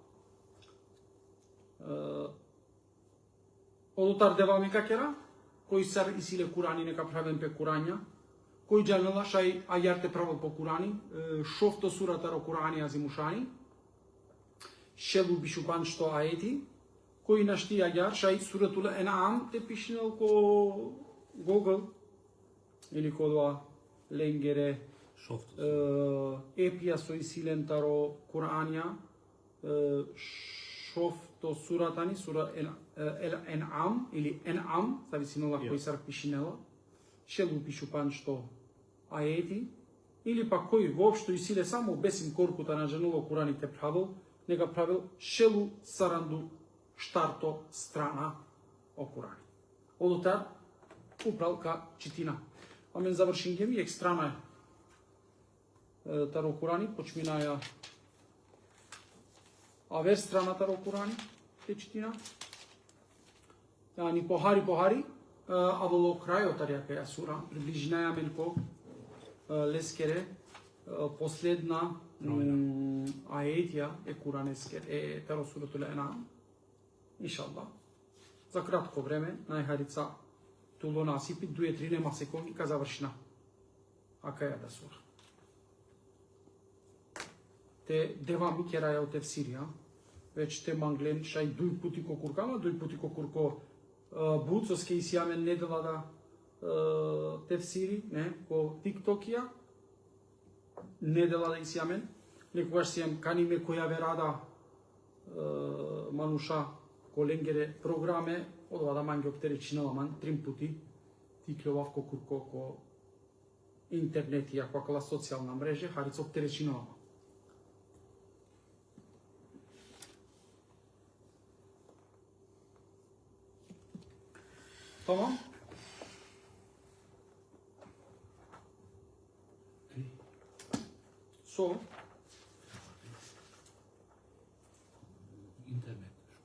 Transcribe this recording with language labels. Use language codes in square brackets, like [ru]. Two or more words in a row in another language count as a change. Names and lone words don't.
[rmn] Odutar devamı kakera, koji sar isile Kurani neka pravem pe Kuranja, koji janela šaj ajarte pravo po Kurani, šofto surataro Kurani azimushani, shelu bishuban što ajeti, koji našti ajar šaj suratul En'am te pišnel ko Google, ili ko doa lengere, epia so isilen taro Kur'anja, šofto suratani, sura En'am, ili En'am, zavisino koji sar pišinela, shelu pišupan što ajeti, ili pa koji vopšto isile samo besim korkuta na ženulo Kur'ani te pravil, nega pravil shelu sarandu štarto strana o Kur'ani. Odutar upravka čitina. Amen završim gemi, ekstrana je таро Курани, почминаја авер страна таро Курани, те читина. Ни похари, а [mk] до крајот [rmn] тарјака ја сура, приближинаја менко лескере, последна аетија е Куранескер, е таро суратул Ен'ам, иншаллах. [mk] За кратко време, [rmn] најхарица туло насипи, 2-3 нема секунди, ка завршина. Ака ја да сура. Те девами кераја од тефсирија, веќе те манглен шај дуј пути ко куркама, дуј пути ко курко буцоске исјамен недела да тефсири, не, ко тиктокија, недела да исјамен, некогаш сијам каниме која верада мануша ко ленгере програме, одова да манги оптеречинала ман, 3 пути, тиклјовав ко курко ко интернетија, која [mk] социјална мрежа, [rmn] харица оптеречинала ман. Tamam. So. İnternet.